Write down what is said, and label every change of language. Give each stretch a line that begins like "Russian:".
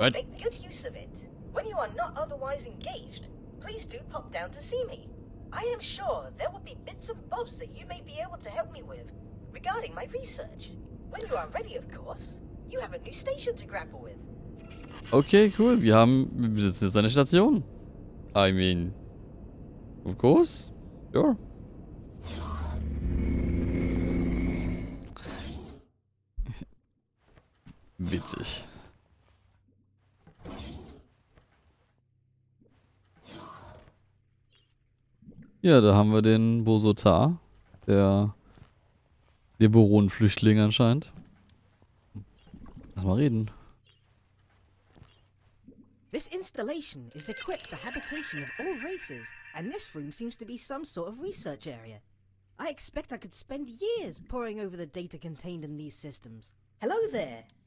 English: Right. make good use of it. When you are not otherwise engaged, please do pop down to see me. I am sure there will be bits and bobs that you may be able to help me with regarding my research. When you are ready, of course, you have a new station to grapple with. Okay, cool.
German: Wir besitzen jetzt eine Station.
English: I mean, of course. Sure.
German: Witzig. Ja, da haben wir den Bosotar, der Liberon-Flüchtling anscheinend. Lass mal reden.
English: This installation is equipped for habitation of all races, and this room seems to be some sort of research area. I expect I could spend years poring over the data contained in these systems. Hello there!